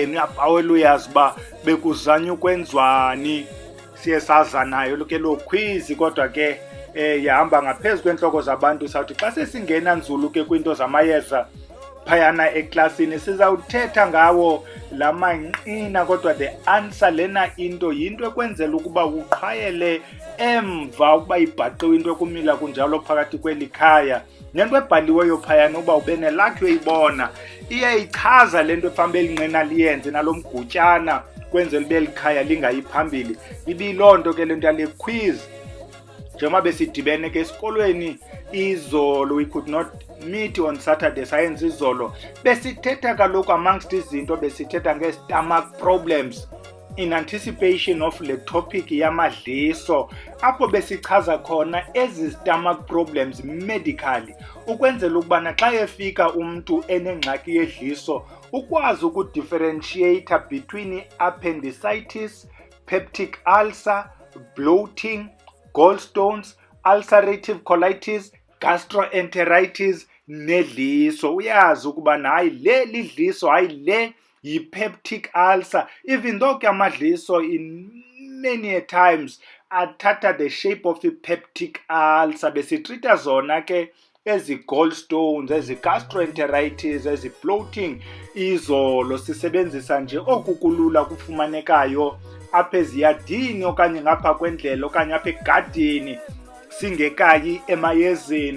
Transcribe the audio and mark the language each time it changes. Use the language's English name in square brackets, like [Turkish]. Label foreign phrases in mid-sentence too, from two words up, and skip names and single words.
[Xhosa] Uyabhawela uyazi uba bekuzanywa ukwenziwani. Siye saza nayo ke loo quiz, kodwa ke yahamba ngaphezu kwentloko zabantu. Sawuthi xa sesingena nzulu ke kwinto zamayeza phayana eklasini sizawuthetha ngawo la manqina, kodwa [English] the answer [Xhosa] lena into yinto ekwenzela ukuba uqhayele emva ukuba ibhaqiwe into ekumila kunjalo phakathi kweli khaya. Nento ebhaliweyo phayana uba ube nelakhi uyibona iyayichaza le nto ephambe elinqina liyenze nalo mgutyana kwenzela ube likhaya lingayi phambili. Ibiloo nto ke le nto yale quiz njengoba besidibene ke esikolweni izolo, [English] we could not meet on Saturday, [Xhosa] sayenza izolo. Besithetha kaloku amongst izinto besithetha nge- [English] stomach problems in anticipation of [Xhosa] le topic yamadliso, apho besichaza khona ezi [English] stomach problems medically, [Xhosa] ukwenzela ukubana xa efika umntu enengxaki yedliso ukwazi ukudifferentiate [English] between appendicitis, peptic ulcer, bloating, gallstones, ulcerative colitis, gastroenteritis [Xhosa] nedliso. Uyazi ukuba hayi le lidliso, hayi le yi- [English] peptic ulcer, even though [Xhosa] ke amadliso [English] in many a times [Xhosa] athatha [English] the shape of i-peptic ulcer. [Xhosa] Besitrita zona ke ezi gallstones, ezi gastroenteritis, ezi bloating izolo, sisebenzisa nje oku kulula kufumanekayo apha eziyadini okanye ngapha kwendlela okanye apha egadini singekayi emayezeni.